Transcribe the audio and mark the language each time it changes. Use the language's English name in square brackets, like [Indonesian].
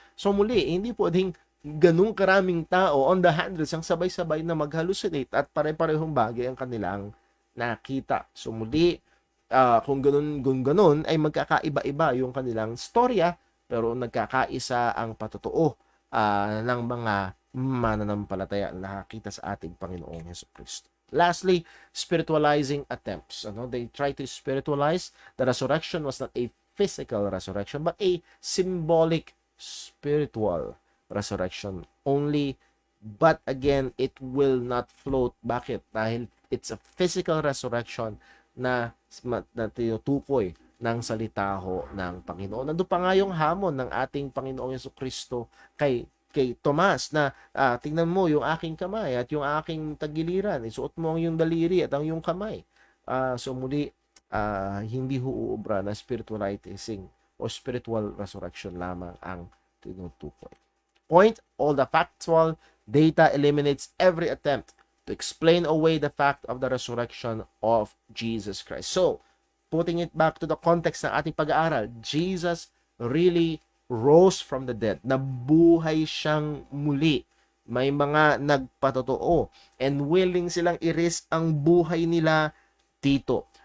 [Filipino] So muli, hindi pwedeng ganung karaming tao on the hundreds ang sabay-sabay na mag-hallucinate at pare-parehong bagay ang kanilang nakita. So muli, kung ganun ay magkakaiba-iba yung kanilang storya, pero nagkakaisa ang patotoo ng mga mananampalataya na nakakita sa ating Panginoong Hesukristo. [English] Lastly, spiritualizing attempts. They try to spiritualize. The resurrection was not a physical resurrection, but a symbolic spiritual resurrection only. But again, it will not float. [Filipino] Bakit? Dahil [English] it's a physical resurrection [Filipino] na tinutukoy ng salita ho ng Panginoon. Nandun pa nga yung hamon ng ating Panginoong Hesukristo kay Tomas na tingnan mo yung aking kamay at yung aking tagiliran. Isuot mo ang yung daliri at ang yung kamay. So muli, hindi ho uubra na spiritualizing o spiritual resurrection lamang ang tinutukoy. [English] Point, all the factual data eliminates every attempt to explain away the fact of the resurrection of Jesus Christ. So, putting it back to the context [Filipino] ng ating pag-aaral, [English] Jesus really rose from the dead. [Filipino] Nabuhay siyang muli. May mga nagpatotoo and willing silang i-risk ang buhay nila dito.